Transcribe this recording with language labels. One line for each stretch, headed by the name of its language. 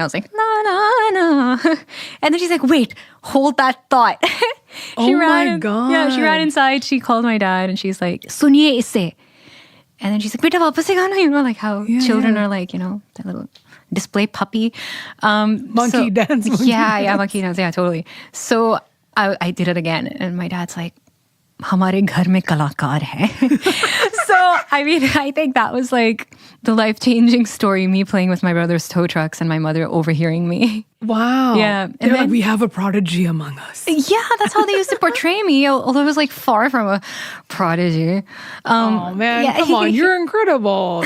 English: I was like, na na na. And then she's like, wait, hold that thought. My God. Yeah, she ran inside. She called my dad and she's like,
Hindi: suniye isse.
English: And then she's like,
Hindi: beta वापस से गाना,
English: you know, like how children are like, you know, that little display puppy. Monkey dance. Yeah, monkey dance. Yeah, totally. So I did it again. And my dad's like,
Hindi: हमारे घर में कलाकार है.
English: So, I mean, I think that was like the life-changing story, me playing with my brother's tow trucks and my mother overhearing me. Wow. Yeah. And they're like, we have a prodigy among us. Yeah, that's how they used to portray me, although I was like far from a prodigy. Oh, man, come on. You're incredible.